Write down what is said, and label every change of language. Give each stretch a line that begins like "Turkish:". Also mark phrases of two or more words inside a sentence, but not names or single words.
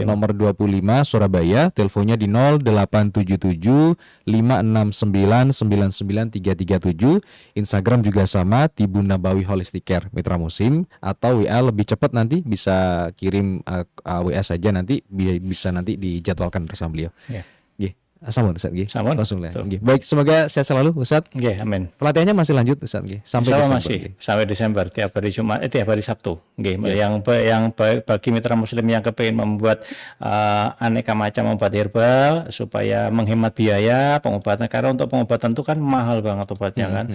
Indonesian: nomor 25 Surabaya, teleponnya di 0877 569 99337. Instagram juga sama, Tibun Nabawi Holistic Care Mitra Muslim, atau WA lebih cepat nanti bisa kirim WA saja, nanti bisa nanti dijadwalkan bersama beliau. Iya.
Javanese: Nggih. Sampun Ustaz nggih. Sampun.
Indonesian: Langsung lah. Betul. Nggih. Baik, semoga sehat selalu Ustaz. Oke, amin. Pelatihannya masih lanjut Ustaz nggih sampai
Arabic: إن شاء الله
Indonesian: Desember. masih nggih. sampai Desember, tiap hari Jumat, tiap hari Sabtu. Nggih. Yang bagi mitra muslim yang kepingin membuat aneka macam obat herbal supaya menghemat biaya pengobatan, karena untuk pengobatan itu kan mahal banget obatnya kan.